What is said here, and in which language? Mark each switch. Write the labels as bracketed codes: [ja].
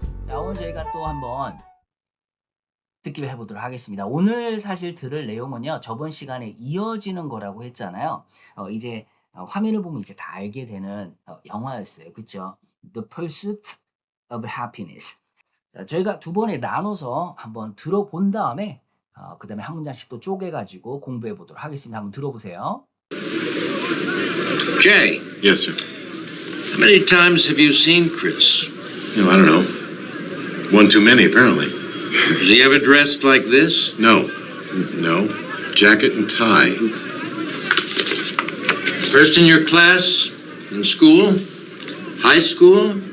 [ko] 오늘 저희가 또 한번 듣기를 해보도록 하겠습니다. 오늘 사실 들을 내용은요, 저번 시간에 이어지는 거라고 했잖아요. 이제 화면을 보면 이제 다 알게 되는 영화였어요. 그쵸? [en] The Pursuit of Happiness. [ko] 자, 저희가 두 번에 나눠서 한번 들어본 다음에 그 다음에 한 문장씩 또 쪼개가지고 공부해 보도록 하겠습니다. 한번 들어보세요. [en] Jay, Yes, sir. how many times have you seen Chris? I don't know. One too many, apparently. Is he ever dressed like this? No. No. Jacket and tie. First in your class? In school? High school?